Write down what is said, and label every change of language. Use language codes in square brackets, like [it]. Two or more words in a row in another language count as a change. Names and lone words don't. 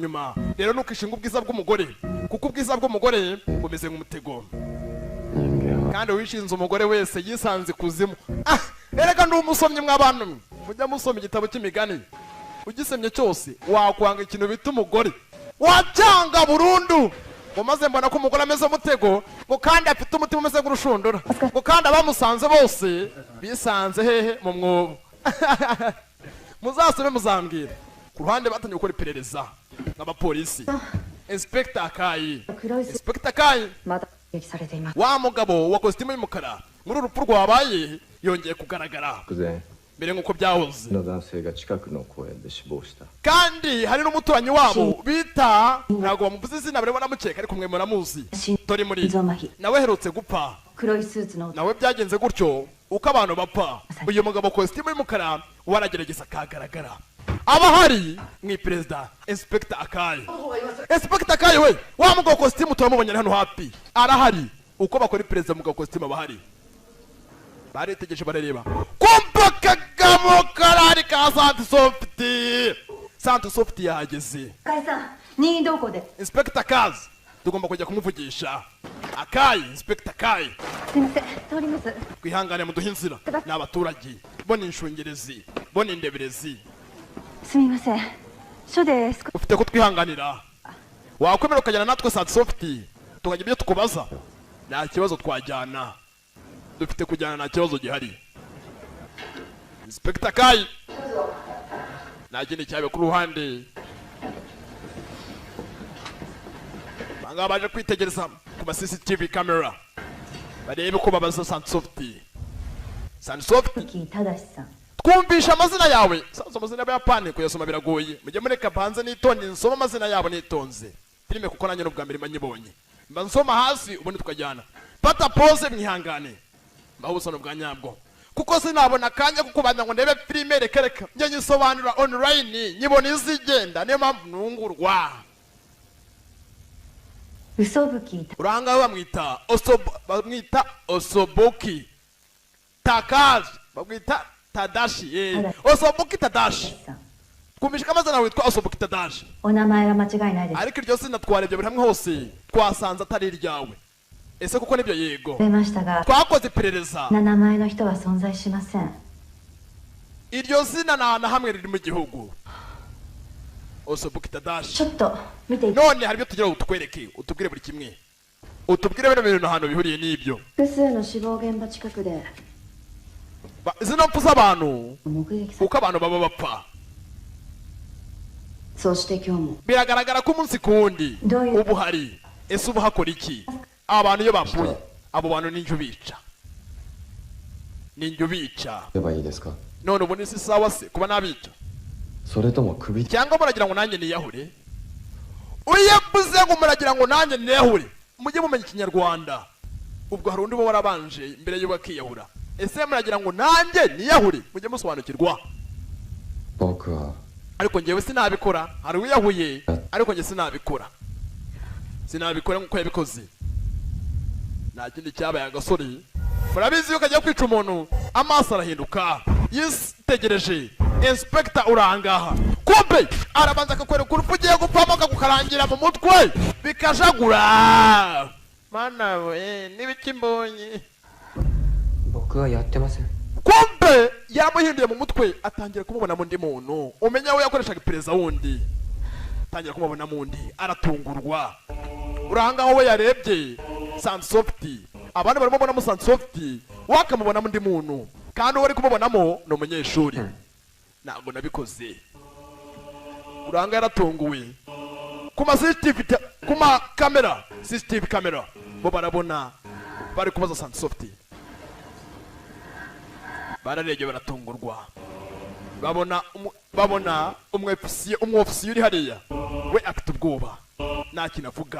[rw] nyuma rero nukishinga ubwiza bw'umugore kuko ubwiza bw'umugore bumeze nk'umutego kandi wishinze umugore wese yisanze kuzimu erega ndi umusomyi mw'abantu mwe mujya musoma igitabo cy'imigani ugisemye cyose wakwanga ikintu bita umugore wacyanga burundu ngo maze mbona ko umugore ameze umutego ngo kandi afite umutima umeze nk'urushundura ngo kandi abamusanze bose bisanze hehe mu mwobo muzasome muzambwira. Ku ruhande batangiye gukora iperereza nk'abapolisi. Inspector Akayi, Inspector Akayi, [ja] まだ撃されています。 [rw] wa mugabo wa kositimu y'umukara muri urupfu rwabaye yongeye kugaragara [ja] 突然 [rw] mbere nk'uko byahoze. [ja] の男性が近くの公園で死亡した。 [rw] kandi hari n'umuturanyi wabo bita ntabwo bamuvuze izina barimo namukeka ariko mwe muramuzi tori muri [ja] 心臓麻痺。 [rw] nawe aherutse gupfa [ja] 黒いスーツの男。 [rw] nawe byagenze gutyo uko abantu bapfa uyu mugabo kositimu y'umukara waragerageza akagaragara aba hari mu perezida Inspector Akayi. Inspector Akayi we wa mugabo kositimu turamubonye hano hafi arahari uko bakora perezida mugabo kositimu aba hari baritegereje barareba kumva kagamo karari ka Santi Soft yahageze. [ja] 赤井さん、任意同行で。 [rw] Inspector Kazi tugomba kujya kumuvugisha. Akayi, Inspector Akayi [ja] すみません、通ります。 [rw] kwihangane muduhe inzira n'abaturage bo ni inshungerezi bo ni indeberezi [ja] すみません。署で少し。 [rw] ufite kutwihanganira wakwemera ukajyana natwe Santi Soft tukagira ibyo tukubaza nta kibazo twajyana dufite kujyana nta kibazo gihari. Inspector Akayi nta kindi cyabe ku ruhande banga baje kwitegereza ku ma [en] CCTV camera [rw] barebe ko babaza Santi Soft. Santi Soft [ja] 木正さん。 [rw] twumvisha amazina yawe sasa amazina y'abayapani kuyasoma biragoye mujye mureka banze nitonde nsoma amazina yabo nitonze filime kuko nanjye n'ubwa mbere manyibonye mba nsoma hasi ubundi tukajyana fata pose mwihangane mba ubusono bwa nyabwo kuko sinabona akanya kuko banda ngo ndebe filime reka njye nyisobanura online nyibona izigenda niyo mpamvu ntungurwa. [ja] 嘘吹き。 [rw] uranga bamwita Osoboki Takashi bamwita Tadashi Osoboki Tadashi [ja] さん。 [rw] twumvisha ko amazina witwa Osoboki Tadashi [ja] お名前は間違いないです。 [rw] ariko iryo zina twarebye buri hamwe hose twasanze atari iryawe ese kuko nibyo yego [ja] 出ましたが、 [rw] twakoze iperereza [ja] 名前の人は存在しません。 [rw] iryo zina nta na hamwe riri mu gihugu. Osoboki Tadashi [ja] ちょっと見てい。 [rw] none hari ibyo tugira ngo tukwereke utubwire buri kimwe utubwire bino bintu ahantu bihuriye n'ibyo [ja] 複数の死亡現場近くで [rw] zino mpfu z'abantu [ja] 目撃され。 [rw] uko abantu baba bapfa [ja] そして今日も [rw] biragaragara ko umunsi ku wundi [ja] どういう [rw] ubu hari ese ubu hakora iki aba bantu iyo bapfuye abo bantu ni njye ubica ni njye ubica [ja] ればいいですか。 [rw] none ubu ni si sawa se kuba nabica [ja] それとも首 [rw] cyangwa muragira ngo nanjye niyahure uyabuze ngo muragira ngo nanjye niyahure mujye mumenya ikinyarwanda ubwo hari undi uba warabanje mbere y'uko akiyahura ese muragira ngo nanjye niyahure mujye musobanukirwa [ja] 僕は [rw] ariko njyewe sinabikora hari uwiyahuye ariko njye sinabikora nk'uko yabikoze nta kindi cyabaye agasore murabizi yuko agiye kwica umuntu amaso arahinduka yitegereje Inspector urangaha kumbe arabanza akakwereka urupfu ugiye gupfamo akagukarangira mu mutwe bikajagura mana we n'ibiki mbonye [ja] 僕はやってません。 [rw] kumbe yaramuhinduye mu mutwe atangira kumubona mu ndi muntu umenya we yakoreshaga iperereza wundi atangira kumubona mu ndi aratungurwa urangaho we yarebye Santi Soft abandi barimo babonamo Santi Soft wakamubona mu ndi muntu kandi uwo ari kumubonamo ni umunyeshuri ntabwo nabikoze uranga yaratunguwe ku ma CCTV ku ma kamera CCTV kamera bo barabona bari kubaza Santi Soft bararebye baratungurwa babona umwofisiye uri hariya we afite ubwoba nta kintu avuga